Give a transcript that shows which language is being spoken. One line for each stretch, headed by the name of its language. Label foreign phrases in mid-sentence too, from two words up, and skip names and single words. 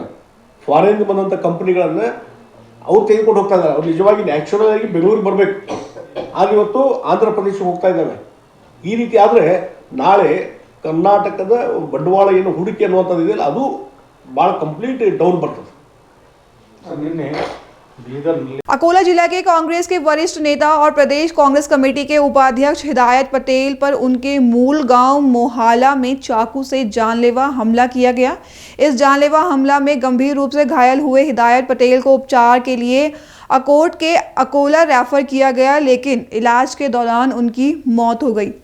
Kannada: ಫಾರಿನ್ ಬಂದಂಥ ಕಂಪನಿಗಳನ್ನು ಅವ್ರು ತೆಗೆದುಕೊಂಡು ಹೋಗ್ತಾ ಇದ್ದಾರೆ. ಅವ್ರು ನಿಜವಾಗಿ ನ್ಯಾಚುರಲ್ ಆಗಿ ಬೆಂಗಳೂರಿಗೆ ಬರಬೇಕು, ಆಗ ಇವತ್ತು ಆಂಧ್ರ ಪ್ರದೇಶಕ್ಕೆ ಹೋಗ್ತಾ ಇದ್ದಾವೆ. ಈ ರೀತಿ ಆದರೆ ನಾಳೆ ಕರ್ನಾಟಕದ ಬಂಡವಾಳ ಏನು ಹೂಡಿಕೆ ಅನ್ನುವಂಥದ್ದು ಇದೆಯಲ್ಲ, ಅದು ಭಾಳ
English: complete down
Kannada: ಬರ್ತದೆ. ನಿನ್ನೆ
Hindi: अकोला जिला के कांग्रेस के वरिष्ठ नेता और प्रदेश कांग्रेस कमेटी के उपाध्यक्ष हिदायत पटेल पर उनके मूल गांव मोहाला में चाकू से जानलेवा हमला किया गया। इस जानलेवा हमला में गंभीर रूप से घायल हुए हिदायत पटेल को उपचार के लिए अकोट के अकोला रेफर किया गया, लेकिन इलाज के दौरान उनकी मौत हो गई।